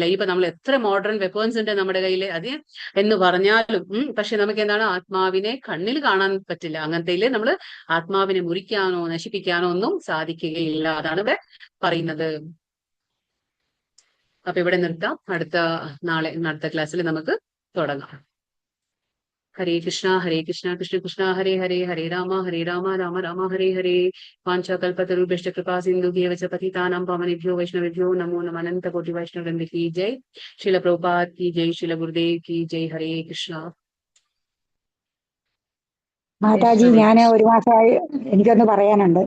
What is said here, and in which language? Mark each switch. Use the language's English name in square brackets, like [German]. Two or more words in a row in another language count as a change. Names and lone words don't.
[Malayalam] ഇപ്പൊ നമ്മൾ എത്ര [English] modern weapons [Malayalam] ഉണ്ട് നമ്മുടെ കയ്യിൽ, അത് എന്ന് പറഞ്ഞാലും പക്ഷെ നമുക്ക് എന്താണ്, ആത്മാവിനെ കണ്ണിൽ കാണാൻ പറ്റില്ല. അങ്ങനത്തെ നമ്മൾ ആത്മാവിനെ മുറിക്കാനോ നശിപ്പിക്കാനോ ഒന്നും സാധിക്കുകയില്ല. അതാണ് ഇവിടെ പറയുന്നത്. അപ്പൊ ഇവിടെ നിർത്താം. അടുത്ത ക്ലാസ്സിൽ നമുക്ക് തുടങ്ങാം. [Sanskrit] ഹരേ കൃഷ്ണ കൃഷ്ണ കൃഷ്ണ ഹരേ ഹരേ, ഹരേ രാമ രാമ രാമ ഹരേ ഹരേ. വാഞ്ചാകൽപതരുഭ്യശ്ച കൃപാ സിന്ധുഭ്യേവ ച പതിതാനാം പാവനെഭ്യോ വൈഷ്ണവേഭ്യോ നമോ നമഃ. अनन्त कोटि वैष्णववृन्द [Hindi] की जय. श्रील प्रभुपाद की जय. श्रील गुरुदेव की जय. हरे कृष्ण. [Malayalam] മാതാജി, ഞാൻ ഒരു മാസമായി എനിക്കൊന്ന് പറയാനുണ്ട്.